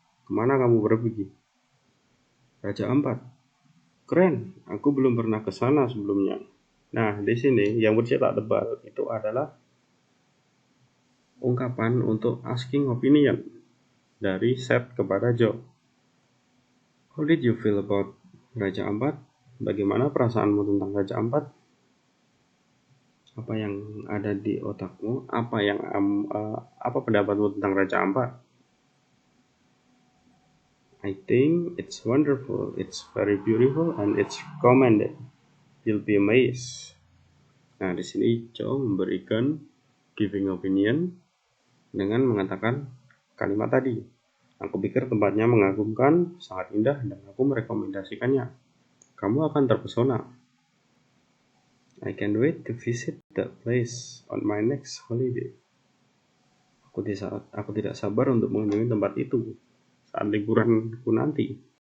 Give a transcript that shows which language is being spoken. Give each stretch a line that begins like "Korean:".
Indonesian: Kemana kamu pergi? Raja Ampat. Keren, aku belum pernah ke sana sebelumnya. Nah, di sini yang bercetak tebal itu adalah ungkapan untuk asking opinion dari Seth kepada Joe.
English: How did you feel about Raja Ampat?
Indonesian: Bagaimana perasaanmu tentang Raja Ampat? Apa yang ada di otakmu? Apa pendapatmu tentang Raja Ampat?
English: I think it's wonderful. It's very beautiful and it's recommended. You'll be amazed.
Indonesian: Nah, di sini Joe memberikan giving opinion dengan mengatakan kalimat tadi. Aku pikir tempatnya mengagumkan, sangat indah, dan aku merekomendasikannya. Kamu akan terpesona.
English: I can't wait to visit that place on my next holiday.
Indonesian: Aku tidak sabar untuk mengunjungi tempat itu saat liburanku nanti.